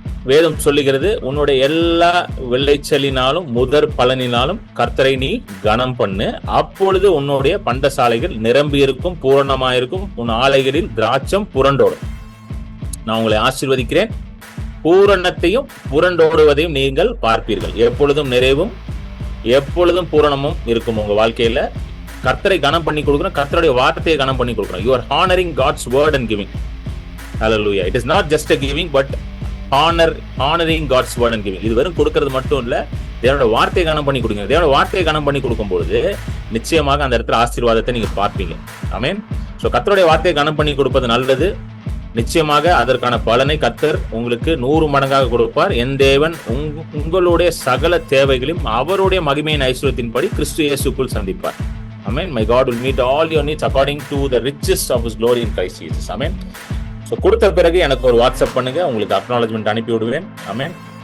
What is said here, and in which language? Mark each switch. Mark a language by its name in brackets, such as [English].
[Tamil] வேதம் சொல்லுகிறது, உன்னுடைய எல்லா விளைச்சலினாலும் முதற் பலனினாலும் கர்த்தரை நீ கனம் பண்ணு, அப்பொழுது உன்னுடைய பண்டசாலைகள் நிரம்பி இருக்கும், பூரணமாயிருக்கும், உன் ஆலைகளில் திராட்சம் புரண்டோடும். நான் உங்களை ஆசீர்வதிக்கிறேன். பூரணத்தையும் புரண்டோடுவதையும் நீங்கள் பார்ப்பீர்கள். எப்பொழுதும் நிறைவும் எப்பொழுதும் பூரணமும் இருக்கும் உங்க வாழ்க்கையில. கர்த்தரை கனம் பண்ணி கொடுக்கணும், கர்த்தருடைய வார்த்தையை கனம் பண்ணி கொடுக்கணும். [English] You are honoring God's word and giving. Hallelujah. It is not just a giving but honoring God's word and giving. [Tamil] இது வெறும் கொடுக்கிறது மட்டும் இல்ல, தேவனோட வார்த்தையை கனம் பண்ணி கொடுங்க. தேவனோட வார்த்தையை கனம் பண்ணி கொடுக்கும்போது நிச்சயமாக அந்த இடத்துல ஆசீர்வாதத்தை நீங்க பார்ப்பீங்க. ஆமென். சோ கர்த்தருடைய வார்த்தையை கனம் பண்ணி கொடுப்பது நல்லது. நிச்சயமாக அதற்கான பலனை கர்த்தர் உங்களுக்கு 100 மடங்காக கொடுப்பார். என் தேவன் உங்களுடைய சகல தேவைகளையும் அவருடைய மகிமையின் ஐஸ்வரியத்தின்படி கிறிஸ்து இயேசுக்குள் சந்திப்பார். ஆமென். [English] My God will meet all your needs according to the riches of his glory in Christ Jesus. [Tamil] Amen. So கொடுத்த பிறகு எனக்கு ஒரு வாட்ஸ்அப் பண்ணுங்க, உங்களுக்கு அக்னாலஜ்மெண்ட் அனுப்பி விடுவேன். ஆமென்.